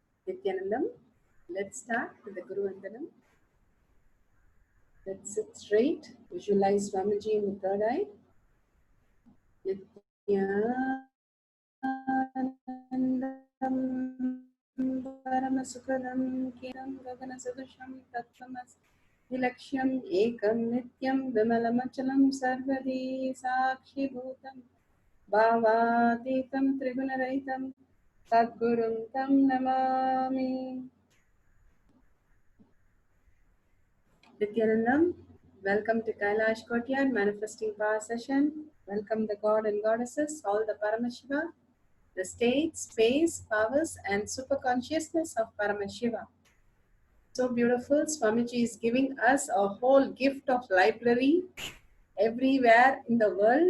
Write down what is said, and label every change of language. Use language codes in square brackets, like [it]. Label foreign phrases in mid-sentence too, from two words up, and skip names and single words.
[en] Nithyanandam. Let's start with the Guru Vandanam. Let's sit straight. Visualize Swamiji in the third eye. [sa] Nithyanandam Paramasukadam Kiram Gagana Sadusham Tattvamas Vilakshyam Ekam Nityam Vimalamachalam Sarvadi Sakshi Bhutam Bhavaditam Trigunaraitam Sadgurum Tam Namami. [en] Nithyanandam, welcome to Kailash Courtyard Manifesting Power Session. Welcome the God and Goddesses, all the Paramashiva, the state, space, powers and super consciousness of Paramashiva. So beautiful, Swamiji is giving us a whole gift of library everywhere in the world.